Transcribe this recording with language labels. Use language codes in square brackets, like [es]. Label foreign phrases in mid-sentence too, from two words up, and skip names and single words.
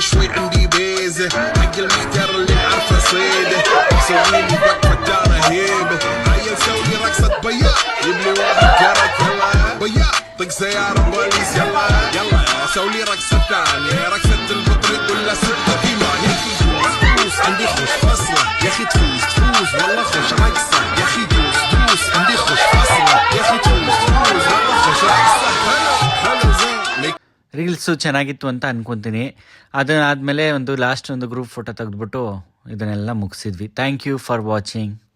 [ar] شوي عندي بيزة حق المحتر اللي عارفه صيده سوي لي وقفة دار هيبة هيا نسوي رقصة بياض يبني واحد كرك بياض طق سيارة بوليس يلا يلا سوي رقصة ثانية رقصة البطريق ولا ستة كيمان يا اخي دوس عندي خوش فصلة يا اخي تفوز والله خوش رقصة يا اخي دوس عندي خوش فصلة يا اخي تفوز والله خوش رقصة حلو زين [kn] ರೀಲ್ಸು ಚೆನ್ನಾಗಿತ್ತು ಅಂತ ಅನ್ಕೊತೀನಿ. ಅದಾದಮೇಲೆ ಒಂದು ಲಾಸ್ಟ್ ಒಂದು [en] group photo [kn] ತೆಗೆದ್ಬಿಟ್ಟು ಇದನ್ನೆಲ್ಲ ಮುಗಿಸಿದ್ವಿ. [en] Thank you for watching.